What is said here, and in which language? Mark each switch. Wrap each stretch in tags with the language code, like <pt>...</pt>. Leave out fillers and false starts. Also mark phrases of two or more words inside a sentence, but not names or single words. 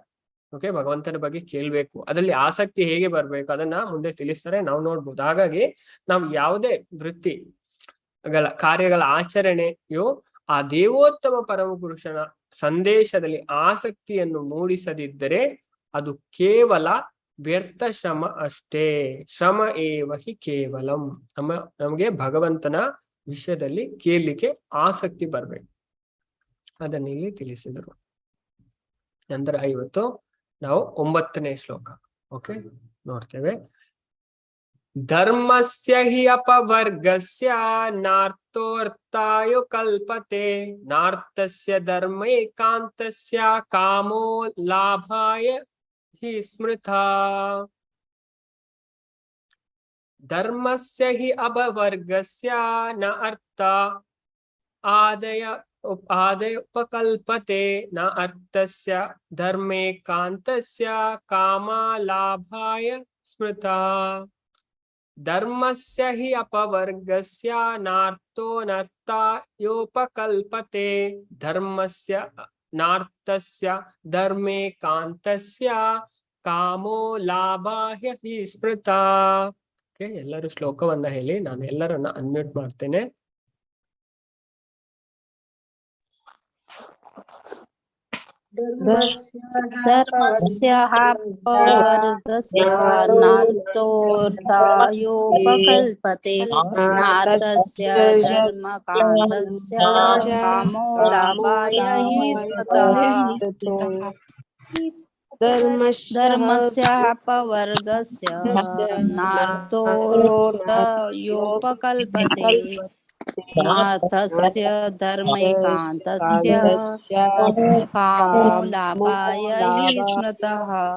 <kn>ಓಕೆ, ಭಗವಂತನ ಬಗ್ಗೆ ಕೇಳ್ಬೇಕು, ಅದರಲ್ಲಿ ಆಸಕ್ತಿ ಹೇಗೆ ಬರ್ಬೇಕು ಅದನ್ನ ಮುಂದೆ ತಿಳಿಸ್ತಾರೆ, ನಾವು ನೋಡ್ಬೋದು. ಹಾಗಾಗಿ ನಾವು ಯಾವುದೇ ಕಾರ್ಯಗಳ ಆಚರಣೆಯು ಆ ದೇವೋತ್ತಮ ಪರಮ ಪುರುಷನ ಸಂದೇಶದಲ್ಲಿ ಆಸಕ್ತಿಯನ್ನು ಮೂಡಿಸದಿದ್ದರೆ ಅದು ಕೇವಲ ವ್ಯರ್ಥ ಶ್ರಮ ಅಷ್ಟೇ.</kn> <sa>ಶ್ರಮ ಏವ ಹಿ ಕೇವಲಂ.</sa> <kn>ನಮಗೆ ಭಗವಂತನ ವಿಷಯದಲ್ಲಿ ಕೇಳಲಿಕ್ಕೆ ಆಸಕ್ತಿ ಬರ್ಬೇಕು, ಅದನ್ನ ಇಲ್ಲಿ ತಿಳಿಸಿದರು. ನಂತರ ಇವತ್ತು ನಾವು 9ನೇ ಶ್ಲೋಕ ಓಕೆ ನೋಡ್ತೇವೆ.</kn> <sa>ಧರ್ಮಸ್ಯ ಹಿ ಅಪವರ್ಗಸ್ಯ ನಾರ್ಥೋರ್ಥಾಯ ಕಲ್ಪತೆ ನಾರ್ಥಸ್ಯ ಧರ್ಮೈಕಾಂತಸ್ಯ ಕಾಮೋ ಲಾಭಾಯ ಹಿ ಸ್ಮೃತಾ. ಧರ್ಮಸ್ಯ ಹಿ ಅಪವರ್ಗಸ್ಯ ನ ಅರ್ಥ ಆದಯ ಉಪಕಲ್ಪತೆ ನ ಅರ್ಥಸ್ಯ ಧರ್ಮೇಕಾಂತಸ್ಯ ಕಾಮಲಾಭಾಯ ಸ್ಮೃತಾ. ಧರ್ಮಸ್ಯ ಹಿ ಅಪವರ್ಗಸ್ಯ ನಾರ್ಥೋನರ್ಥಯೋಪಕಲ್ಪತೆ ಧರ್ಮಸ್ಯ ನಾರ್ಥಸ್ಯ ಧರ್ಮೇಕಾಂತಸ್ಯ ಕಾಮೋ ಲಾಭಾಯ ಹಿ ಸ್ಮೃತಾ.</sa> <kn>ಎಲ್ಲರೂ ಶ್ಲೋಕವನ್ನ ಹೇಳಿ, ನಾನು ಎಲ್ಲರನ್ನ ಅನ್ಮ್ಯೂಟ್ ಮಾಡ್ತೇನೆ.</kn> <sa>ಧರ್ಮಸ್ಯ ಅಪವರ್ಗಸ್ಯ ನಾರ್ಥೋರ್ಥಾಯೋಪಕಲ್ಪತೆ ನಾರ್ಥಸ್ಯ ಧರ್ಮಕಾಂತಸ್ಯ ಕಾಮೋ ಲಾಭಾಯ ಹಿ ಸ್ಮೃತಃ. ಧರ್ಮಸ್ಯ ಅಪವರ್ಗಸ್ಯ ನಾರ್ಥೋರ್ಥಾಯೋಪಕಲ್ಪತೆ ನಾಥಸ್ಯ ಧರ್ಮೈಕಾಂತಸ್ಯ ಕಾಮೋ ಲಾಭಾಯ ಹಿ ಸ್ಮೃತಃ.</sa>